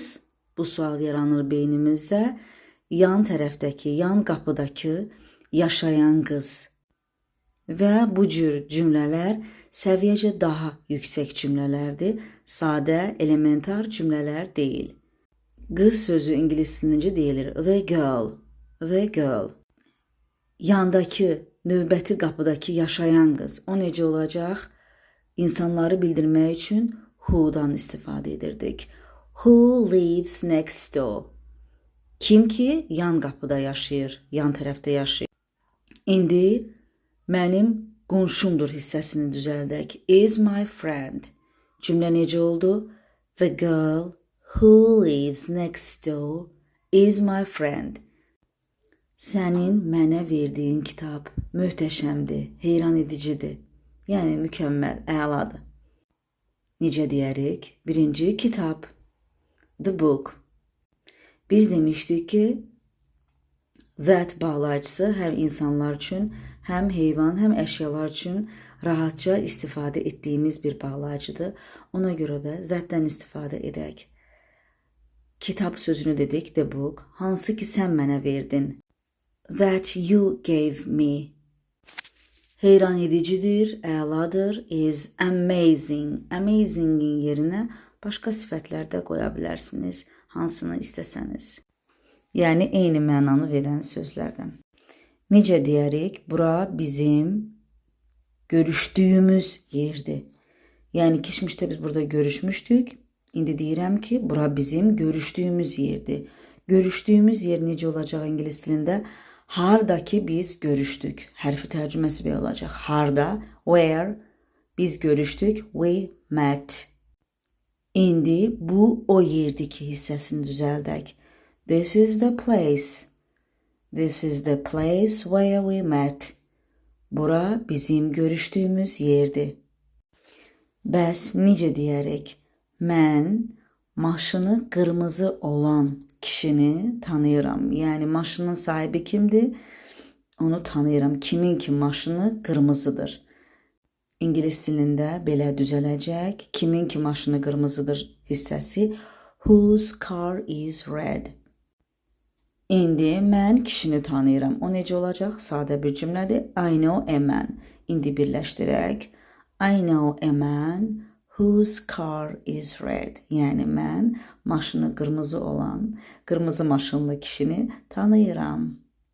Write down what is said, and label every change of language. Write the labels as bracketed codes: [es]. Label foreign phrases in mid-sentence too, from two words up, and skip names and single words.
[az] Bu sual yaranır beynimizdə. Yan tərəfdəki, yan qapıdakı yaşayan qız. Və bu cür cümlələr səviyyəcə daha yüksək cümlələrdir. Sadə, elementar cümlələr deyil. Qız sözü ingilis dilində deyilir [en] the girl, the girl. [az] Yandakı, növbəti qapıdakı yaşayan qız. O necə olacaq? İnsanları bildirmək üçün who'dan istifadə edirdik. [en] Who lives next door? [az] Kim ki yan qapıda yaşayır, yan tərəfdə yaşayır. İndi mənim qonşumdur hissəsini düzəldək. [en] Is my friend. [az] Cümlə necə oldu? [en] The girl who lives next door is my friend. [az] Sənin mənə verdiyin kitab möhtəşəmdir, heyran edicidir. Yəni mükəmməl, əladır. Necə deyərik? Birinci kitab, [en] the book. [az] Biz demişdik ki, that bağlayıcısı həm insanlar üçün, həm heyvan, həm əşyalar üçün rahatca istifadə etdiyimiz bir bağlayıcıdır. Ona görə də thatdən istifadə edək. Kitab sözünü dedik, [en] the book. [az] Hansı ki sən mənə verdin? [en] That you gave me. [az] Heyran edicidir, əladır, [en] is amazing. [az] Amazing'in yerinə başqa sifətlər də qoya bilərsiniz, hansını istəsəniz. Yəni eyni mənanı verən sözlərdən. Necə deyərik? Bura bizim görüşdüyümüz yerdir. Yəni keçmişdə biz burada görüşmüşdük. İndi deyirəm ki, bura bizim görüşdüyümüz yerdir. Görüşdüyümüz yer necə olacaq ingilis dilində? Harda ki biz görüşdük. Hərfi tərcüməsi belə olacaq. Harda, where, biz görüşdük, [en] we met. [az] İndi bu o yerdir ki hissəsini düzəldək. [en] This is the place. This is the place where we met. [az] Bura bizim görüşdüyümüz yerdir. Bəs necə deyərik? Mən maşını qırmızı olan kişini tanıyıram. Yəni maşının sahibi kimdir? Onu tanıyıram. Kimin ki maşını qırmızıdır. İngilis dilində belə düzələcək. Kimin ki maşını qırmızıdır hissəsi. [en] Whose car is red? [az] İndi mən kişini tanıyıram. O necə olacaq? Sadə bir cümlədir. [en] I know a man. [az] İndi birləşdirək. [en] I know a man whose car is red. [az] Yəni mən maşını qırmızı olan, qırmızı maşınlı kişini tanıyıram.